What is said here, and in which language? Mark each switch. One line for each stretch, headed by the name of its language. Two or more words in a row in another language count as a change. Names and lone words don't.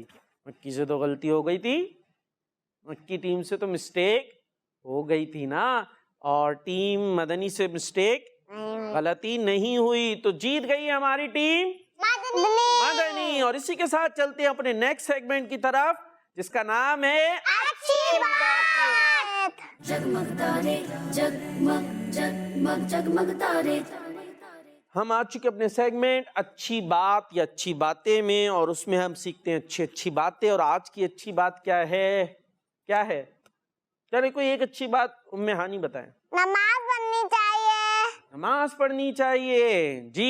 Urdu: مکی سے تو غلطی ہو گئی تھی، مکی ٹیم سے تو مسٹیک ہو گئی تھی نا، اور ٹیم مدنی سے مسٹیک غلطی نہیں ہوئی، تو جیت گئی ہماری ٹیم مدنی۔ اور اسی کے ساتھ چلتے ہیں اپنے
English: next segment
Urdu: کی طرف، جس کا نام ہے اچھی بات۔ جگمگ تارے جگمگ جگمگ جگمگ تارے. ہم آ چکے اپنے سیگمنٹ اچھی بات یا اچھی باتیں میں، اور اس میں ہم سیکھتے ہیں اچھی باتیں۔ اور آج کی اچھی بات کیا ہے؟ کیا ہے؟ چلے کوئی ایک اچھی بات ام ہانی بتائیں۔ نماز پڑھنی چاہیے۔ نماز پڑھنی چاہیے جی۔